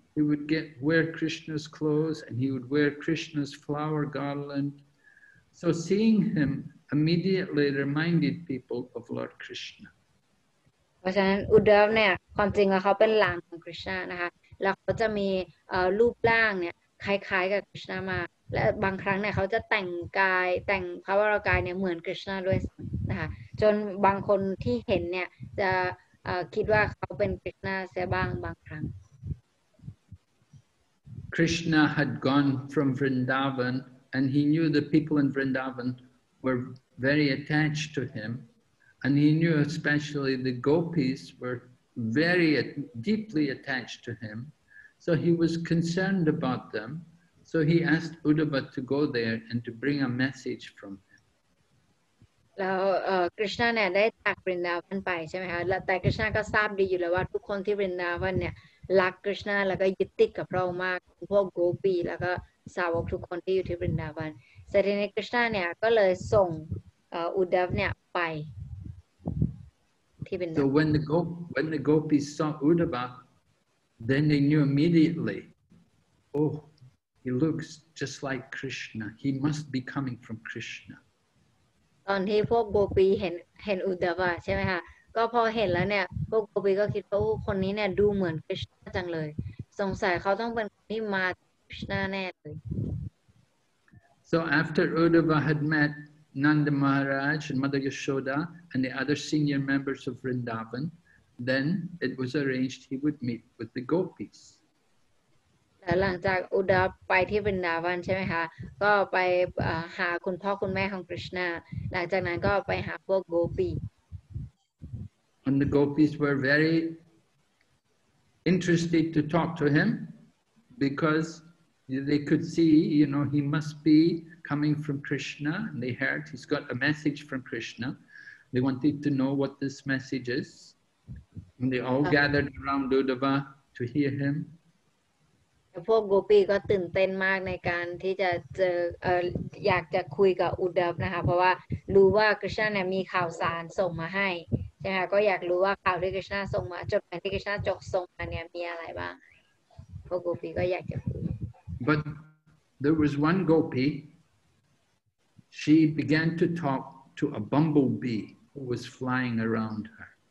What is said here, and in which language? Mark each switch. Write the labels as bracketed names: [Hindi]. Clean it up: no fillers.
[English] He would wear Krishna's clothes, and he would wear Krishna's flower garland. So seeing him immediately reminded people of Lord Krishna. [Thai] เพราะฉะนั้นอุดดาฟเนี่ยความจริงแล้วเขาเป็นหลานของคริชนานะคะแล้วเขาจะมีรูปร่างเนี่ยคล้ายๆกับคริชนามากและบางครั้งเนี่ยเขาจะแต่งกายแต่งพระวรากายเนี่ยเหมือนคริชนาด้วยนะคะจนบางคนที่เห็นเนี่ยจะคิดว่าเขาเป็นคริชนาเสียบ้างบางครั้ง [English] Krishna had gone from Vrindavan, and he knew the people in Vrindavan were very attached to him, and he knew especially the gopis were very deeply attached to him. So he was concerned about them. So he asked Uddhava to go there and to bring a message from him. [Thai] แล้วคริชนาเนี่ยได้จากบรินดาวันไปใช่ไหมคะแต่คริชนาก็ทราบดีอยู่แล้วว่าทุกคนที่บรินดาวันเนี่ยรักคริชนาแล้วก็ยึดติดกับพระองค์มากพวกโกปีแล้วก็สาวกทุกคนที่อยู่ที่บรินดาวันแต่ทีนี้คริชนาเนี่ยก็เลยส่งอุดดาฟเนี่ยไปที่บรินดาวัน [English] So when the gopis saw Uddhava, then they knew immediately, oh, he looks just like Krishna. He must be coming from Krishna. [Thai] ตอนที่พวกโกปีเห็นอุดดาวะใช่ไหมคะก็พอเห็นแล้วเนี่ยพวกโกปีก็คิดว่าคนนี้เนี่ยดูเหมือนคริชนาจังเลยสงสัยเขาต้องเป็นคนที่มาคริชนาแน่เลย [English] So after Uddhava had met Nanda Maharaj and Mother Yashoda and the other senior members of Vrindavan, then it was arranged he would meet with the gopis. [Thai] หลังจากอุดาไปที่บรินดาวันใช่ไหมคะก็ไปหาคุณพ่อคุณแม่ของคริชนาหลังจากนั้นก็ไปหาพวกโกปี [English] And the gopis were very interested to talk to him because they could see, he must be coming from Krishna. And they heard he's got a message from Krishna. They wanted to know what this message is. And they all gathered around Uddhava to hear him. [Thai] พวกโกปีก็ตื่นเต้นมากในการที่จะเจออยากจะคุยกับอุดดานะคะเพราะว่ารู้ว่าคริชนาเนี่ยมีข่าวสารส่งมาให้ใช่ไหมคะก็อยากรู้ว่าข่าวที่คริชนาส่งมาจดหมายที่คริชนาจกส่งมาเนี่ยมีอะไรบ้างพวกโกปีก็อยากจะคุย [English] But there was one gopi. She began to talk to a bumblebee who was flying around her.